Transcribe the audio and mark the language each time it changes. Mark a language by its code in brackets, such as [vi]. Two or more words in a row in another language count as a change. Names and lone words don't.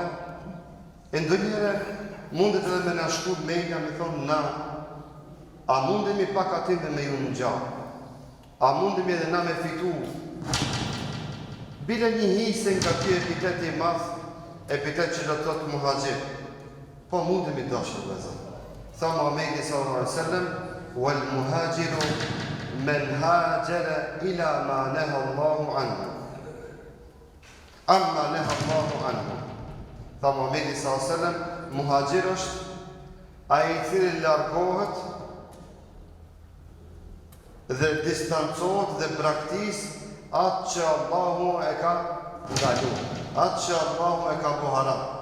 [sq] E ndonjëherë mundet edhe me na shku mendja me thonë na, a mundemi pak atim dhe me ju në gjahë? A mundemi edhe na me fitu? Bile një hise nga kjo epitet i madh, epitet që do të thotë muhaxhir. Po mundemi dashur vëllezër. [ar] Tha Muhamedi صلى الله عليه وسلم، والمهاجر من هجر ما نهى الله عنه. أما نهى الله عنه. [sq] Tha Muhamedi [ar] صلى الله عليه وسلم, [sq] muhaxhir është ai i cili largohet dhe distancohet dhe braktis atë që Allahu e ka ndalu, atë që Allahu e ka bo haram.